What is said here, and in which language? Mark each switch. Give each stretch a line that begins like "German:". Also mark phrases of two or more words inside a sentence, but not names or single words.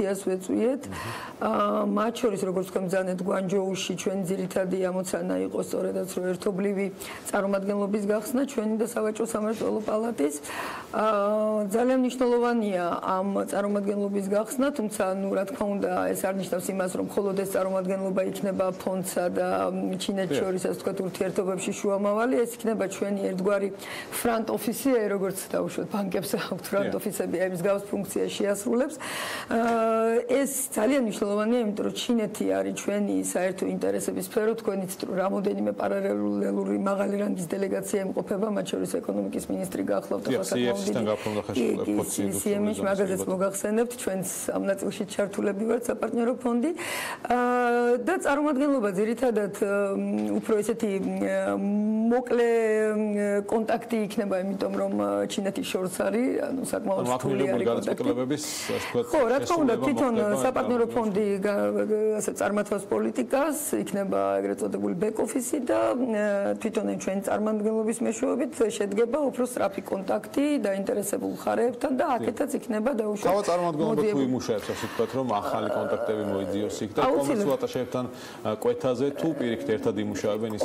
Georgian: მათ შორის როგორც თქვენ ბრძანეთ, გვანჯოუში ჩვენ ძირითადი ამოცანა იყო სწორედაც რომ ერთობლივი წარმომადგენლობის გახსნა ჩვენი და სავაჭრო სამმართველო პალატის. ძალიან მნიშვნელოვანია ამ წარმომადგენლობის გახსნა, თუმცა რა თქმა უნდა ეს არ ნიშნავს იმას რომ მხოლოდ ეს წარმომადგენლობა იქნება ფონდსა და ჩინეთს შორის ასე ვთქვათ ურთიერთობებში შუამავალი, ეს იქნება ჩვენი ერთგვარი
English: front office,
Georgian: როგორც დავუშვათ ბანკებს აქვთ
English: front office-ები,
Georgian: აი მსგავს ფუნქციას შეასრულებს. ეს ძალიან მნიშვნელოვანია, იმიტომ რომ ჩინეთი არის ჩვენი საერთო ინტერესების სფერო, თქვენიც რომ რამოდენიმე პარალელური მაღალი რანგის დელეგაცია იმყოფება, მათ შორის ეკონომიკის მინისტრი გახლავთ და CFC-ის მაგაზეც მოგახსენებთ, ჩვენს ამ ნაწილში ჩართულები ვართ საპარტნიორო ფონდი და წარმომადგენლობა ძირითადად უფრო ესეთი მოკლე კონტაქტი იქნება, იმიტომ რომ ჩინეთის შორს არის, ანუ საკმაოდ რთული არის კონტაქტი. ხო, რა თქმა უნდა, თვითონ საპარტნიორო ფონდი ასე წარმართავს პოლიტიკას, იქნება ეგრეთ წოდებული
English: back office
Georgian: და თვითონ ჩვენი წარმომადგენლობის მეშვეობით შედგება უფრო სწრაფი კონტაქტი დაინტერესებულ მხარეებთან და აქეთაც იქნება დაუშვათ. თავად წარმომადგენლობა თუ იმუშავებს, ასე ვთქვათ, რომ ახალი კონტაქტები მოიძიოს იქ და კომერციულ ატაშეებთან კვეთაზე თუ პირიქით ერთად იმუშავებენ ისინი.